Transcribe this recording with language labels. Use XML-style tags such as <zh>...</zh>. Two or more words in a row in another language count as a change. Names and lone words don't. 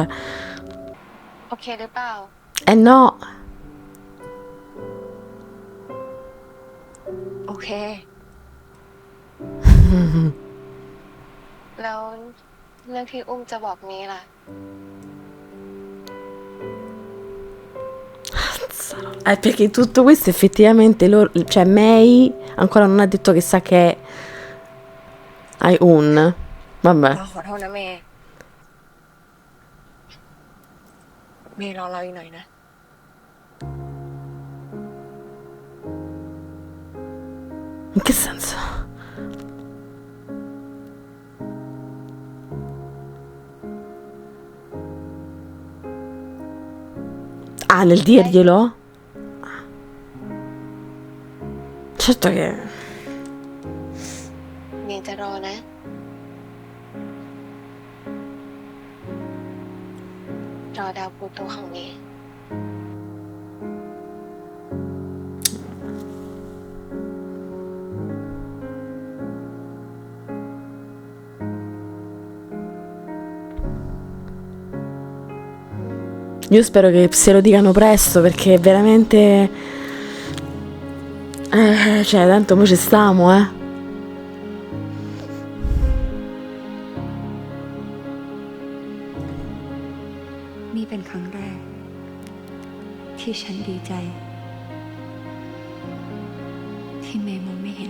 <th>โอเคหรือเปล่า</th> <it>Eh no.</it> <th>โอเค แล้วเรื่องที่อุ้มจะบอกนี้ล่ะ</th> <it>Perché tutto questo effettivamente loro, cioè May ancora non ha detto che sa che è Ai-un. Vabbè.</it> <th>ขอโทษนะเมย์เมย์รอเราอีกหน่อยนะ</th> <it>In che senso? Ah, nel dirglielo? Certo che...</it> <th>เมย์จะรอนะ รอดาวพลูโตของเมย์</th> <it>Io spero che se lo dicano presto perché è veramente... cioè, tanto mo ci stiamo,</it> <th>นี่เป็นครั้งแรก ที่ฉันดีใจ ที่เมย์มองไม่เห็น</th>